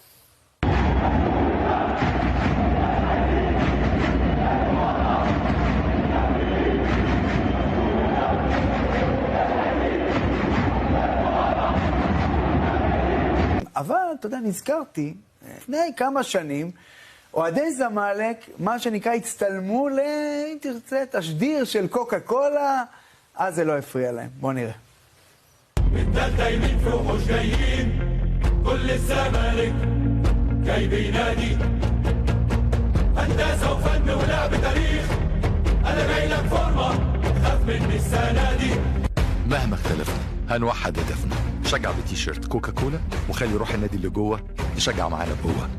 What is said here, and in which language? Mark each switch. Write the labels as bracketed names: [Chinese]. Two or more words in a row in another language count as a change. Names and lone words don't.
[Hebrew] אבל, אתה יודע, נזכרתי, לפני כמה שנים, אוהדי זמלק, מה שנקרא, הצטלמו אם תרצה, תשדיר של קוקה קולה, אז זה לא הפריע להם. בואו נראה. [Arabic] التالتة يمين في وحوش جايين كل الزمالك جاي بينادي هندسة وفن ولعب تاريخ أنا جاي لك فورمة خاف مني السنة دي. مهما اختلفنا هنوحد هدفنا. شجع بتيشيرت كوكا كولا وخلي روح النادي اللي جوه تشجع معانا بقوة.